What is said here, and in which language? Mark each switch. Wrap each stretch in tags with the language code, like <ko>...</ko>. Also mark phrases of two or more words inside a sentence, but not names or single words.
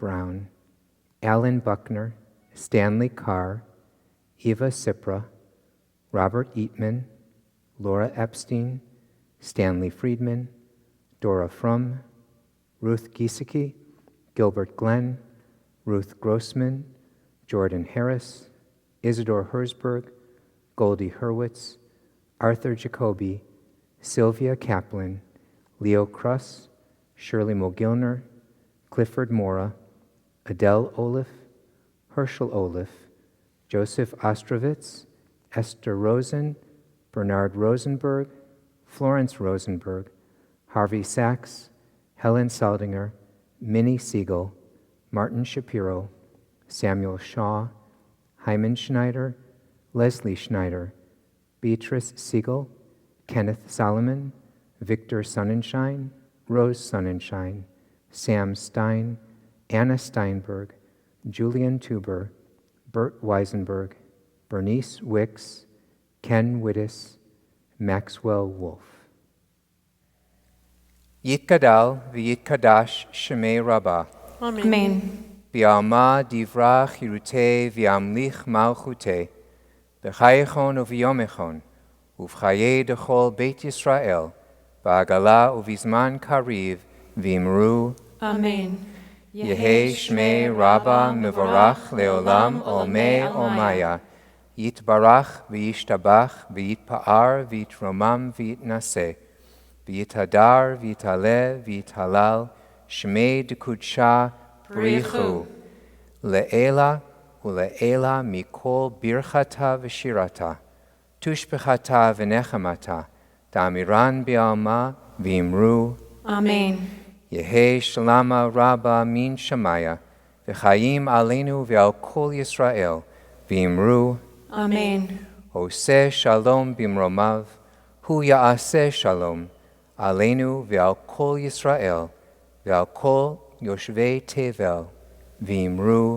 <en>Brown, Alan Buckner, Stanley Carr, Eva Sipra, Robert Eatman, Laura Epstein, Stanley Friedman, Dora Frum, Ruth Giesecke, Gilbert Glenn, Ruth Grossman, Jordan Harris, Isidore Herzberg, Goldie Hurwitz, Arthur Jacoby, Sylvia Kaplan, Leo Kruss, Shirley Mogilner, Clifford Mora, Adele Olaf, Herschel Olaf, Joseph Ostrovitz, Esther Rosen, Bernard Rosenberg, Florence Rosenberg, Harvey Sachs, Helen Saldinger, Minnie Siegel, Martin Shapiro, Samuel Shaw, Hyman Schneider, Leslie Schneider, Beatrice Siegel, Kenneth Solomon, Victor Sonnenschein, Rose Sonnenschein, Sam Stein, Anna Steinberg, Julian Tuber, Bert Weisenberg, Bernice Wicks, Ken Wittes, Maxwell Wolf.</en> <arc>יתגדל ויתקדש שמיה רבא. Amen. בעלמא די ברא כרעותיה וימליך מלכותיה, בחייכון וביומיכון, ובחיי דכל בית ישראל, בעגלא ובזמן קריב ואמרו. Amen. יהא שמיה רבא מברך לעלם ולעלמי עלמיא, יתברך וישתבח ויתפאר ויתרומם ויתנשא, ויתהדר ויתעלה ויתהלל, שמיה דקודשא בריך הוא, לעלא ולעלא מכל ברכתא ושירתא, תשבחתא ונחמתא, דאמירן בעלמא ואמרו. Amen. יהא שלמא רבא מן שמיא, וחיים עלינו ועל כל ישראל, ואמרו. Amen.</arc> <he>עושה שלום במרומיו, הוא יעשה שלום, עלינו ועל כל ישראל, ועל כל יושבי תבל, ואמרו.</he>